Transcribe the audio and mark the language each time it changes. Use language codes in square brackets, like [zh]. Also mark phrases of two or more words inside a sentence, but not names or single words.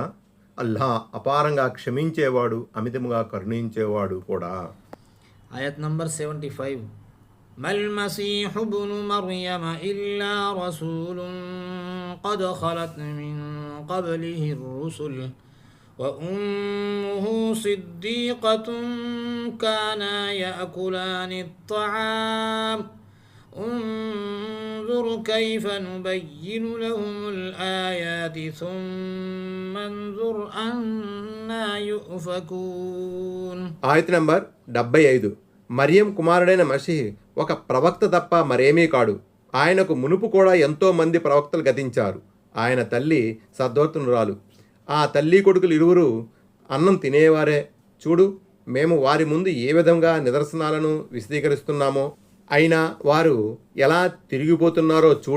[te] అల్లాహ్ అపారంగా క్షమించేవాడు, అమితముగా కరుణించేవాడు కూడా. ఆయత్ నంబర్ 75. [ar] ما المسيح ابن مريم إلا رسول قد خلت من قبله الرسل وأمه صديقة كانا يأكلان الطعام انظر كيف نبين لهم الآيات ثم انظر أنا يؤفكون. [te] ఆయత్ నంబర్ 75. మరియం కుమారుడైన మసీహ్ ఒక ప్రవక్త తప్ప మరేమీ కాడు. ఆయనకు మునుపు కూడా ఎంతో మంది ప్రవక్తలు గతించారు. ఆయన తల్లి సద్వర్తనురాలు. ఆ తల్లి కొడుకులు ఇరువురు అన్నం తినేవారే. చూడు, మేము వారి ముందు ఏ విధంగా నిదర్శనాలను విశదీకరిస్తున్నామో, అయినా వారు ఎలా తిరిగిపోతున్నారో చూడు.